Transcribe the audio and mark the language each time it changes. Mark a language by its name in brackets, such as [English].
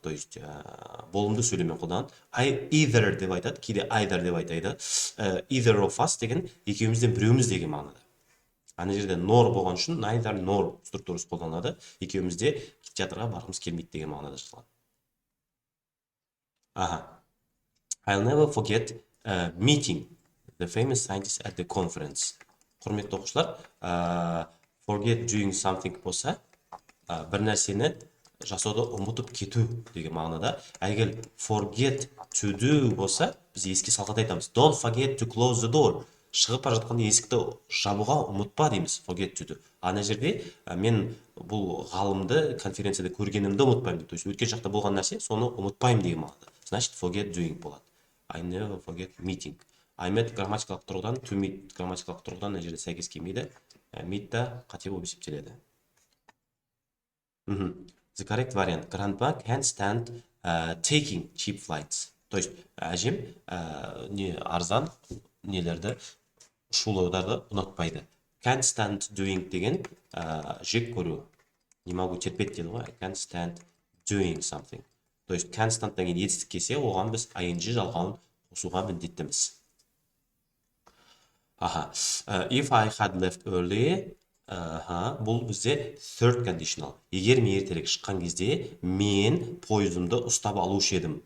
[Kazakh] То есть болымды сөйлеммен қолданады. I either деп айтады, кейде either деп айтады. Either of us деген екеуімізден біреуміз деген мағынада. Ана жерде nor болған үшін neither nor структурасы қолданылады. Екеуімізде театрға барғымыз келмейді деген мағынада жазылған. [English] I'll never forget meeting the famous scientist at the conference. [Kazakh] Құрметті оқушылар, forget doing something болса, бір нәрсені жасауды ұмытып кету деген мағынада. Егер forget to do болса, біз еске салғанда айтамыз. [English] Don't forget to close the door. [Kazakh] Шығып бара жатқанда есікті жабуға ұмытпа дейміз. [English] Forget to do. [Kazakh] Ана жерде мен бұл ғалымды конференцияда көргенімді ұмытпаймын. То есть өткен шақта болған нәрсе, соны ұмытпаймын деген мағынада. [Russian] Значит, [Kazakh] forget doing болады. [English] I never forget meeting. [Kazakh] I met грамматикалық тұрғыдан, to meet грамматикалық тұрғыдан мына жерде сәйкес келмейді. Meet та қате болып есептеледі. [English] The correct variant. Grandpa can't stand taking cheap flights. [Russian] То есть [Kazakh] әжем арзан нелерді, ұшулаударды ұнатпайды. Can't stand doing деген жек көру. [Russian] Не могу терпеть [Kazakh] дейді ғой. [English] I can't stand doing something. [Kazakh] То есть can't stand деген етістік келсе, оған біз ing жалғауын қосуға міндеттіміз. [English] If I had left early, [Kazakh] бұл бізде [English] third conditional. [Kazakh] Егер мен ертерек шыққан кезде, мен пойызымды ұстап алушы едім.